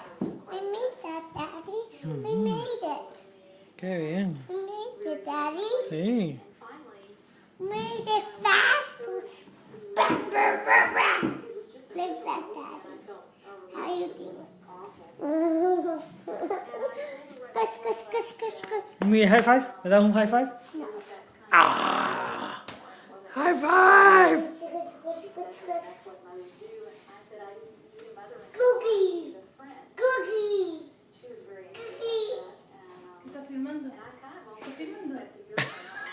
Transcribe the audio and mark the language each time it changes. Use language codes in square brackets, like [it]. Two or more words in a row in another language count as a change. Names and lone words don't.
[en] We made that, Daddy. We made it. [es] Qué bien. [en] We made it, Daddy. [es] Sí. [en] Made it fast. Bam, bam, bam, bam. Like that, Daddy. How you do it? Kush, kush, kush, kush, kush. [es] ¿Un [en] high five? [es] ¿Me das un [en] high five? [es] No. [en] ¡Ah! ¡High five! Cookie. Cookie. Cookie. [es] ¿Qué está filmando? ¿Está filmando?